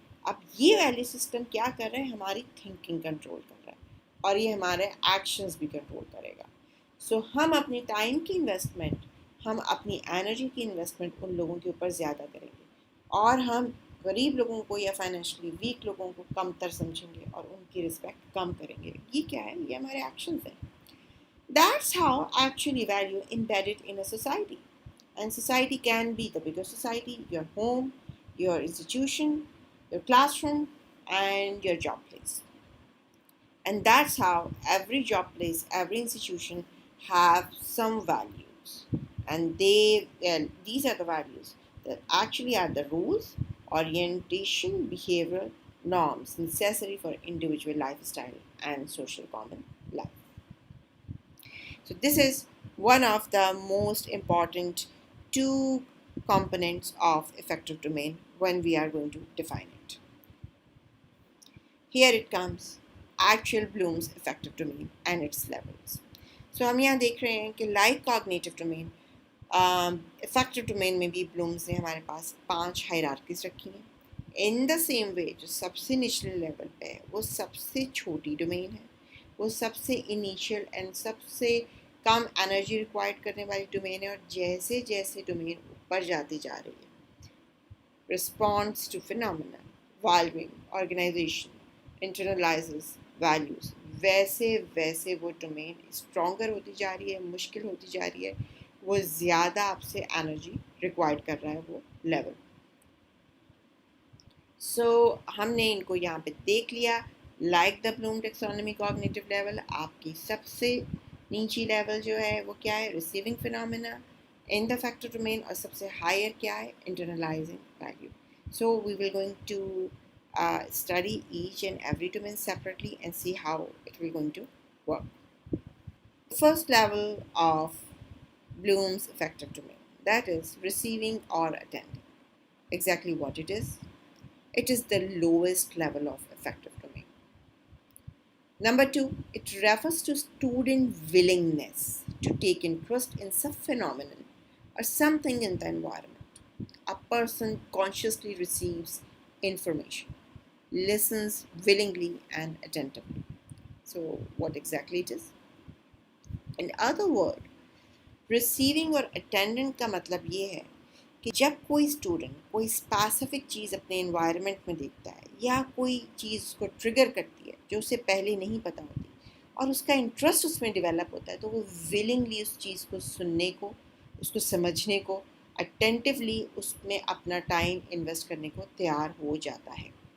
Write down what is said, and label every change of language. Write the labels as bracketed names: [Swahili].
[Urdu] اب یہ value system کیا کر رہے ہیں؟ ہماری تھنکنگ کنٹرول کر رہا ہے اور یہ ہمارے ایکشنز بھی کنٹرول کرے گا. سو ہم اپنی ٹائم کی انویسٹمنٹ، ہم اپنی انرجی کی انویسٹمنٹ ان لوگوں کے اوپر زیادہ کریں گے اور ہم غریب لوگوں کو یا فائنینشلی ویک لوگوں کو کم تر سمجھیں گے اور ان کی رسپیکٹ کم کریں گے. یہ کیا ہے؟ یہ ہمارے ایکشنز ہیں. [English] That's how actually value embedded in a society. And society can be the bigger society, your home, your institution, your classroom, and your job place. And that's how every job place, every institution have some values. And these are the values that actually are the rules, orientation, behavioral norms necessary for individual lifestyle and social common life. So this is one of the most important two components of effective domain when we are going to define it. Here it comes, actual Bloom's effective domain and its levels. [Urdu] So ہم یہاں دیکھ رہے ہیں کہ like cognitive domain, effective domain میں بھی Bloom's نے ہمارے پاس 5 ہائرارکیز رکھی ہیں. [English] in the same way [Urdu] جو سب سے نچلے لیول پہ ہے وہ سب سے چھوٹی ڈومین ہے، وہ سب سے انیشیل اینڈ سب سے کم انرجی ریکوائرڈ کرنے والی ڈومین ہے، اور جیسے جیسے ڈومین اوپر جاتی جا رہی ہے، response to phenomena, والوئنگ، organization, انٹرنلائزز values, ویسے ویسے وہ ڈومین اسٹرانگر ہوتی جا رہی ہے، مشکل ہوتی جا رہی ہے، وہ زیادہ آپ سے انرجی ریکوائرڈ کر رہا ہے وہ لیول. سو ہم نے ان کو یہاں پہ دیکھ لیا. لائک دا بلوم ٹیکسانومی کوگنیٹو لیول، آپ کی سب سے نیچی لیول جو ہے وہ کیا ہے؟ Receiving phenomena in the factor domain, اور سب سے ہائر کیا ہے؟ Internalising value. [English] So we will going to study each and every domain separately and see how it will going to work. The first level of Bloom's effective domain, that is receiving or attending. Exactly what it is? It is the lowest level of effective domain. Number 2, it refers to student willingness to take interest in some phenomenon or something in the environment. A person consciously receives information, listens willingly and attentively. So what exactly it is? In other words, receiving [Urdu] اور attendant کا مطلب یہ ہے کہ جب کوئی student کوئی specific چیز اپنے انوائرمنٹ میں دیکھتا ہے یا کوئی چیز اس کو ٹریگر کرتی ہے جو اسے پہلے نہیں پتہ ہوتی اور اس کا انٹرسٹ اس میں ڈیولپ ہوتا ہے، تو وہ ولنگلی اس چیز کو سننے کو، اس کو سمجھنے کو، اٹینٹیولی اس میں اپنا ٹائم انویسٹ کرنے کو تیار ہو جاتا ہے.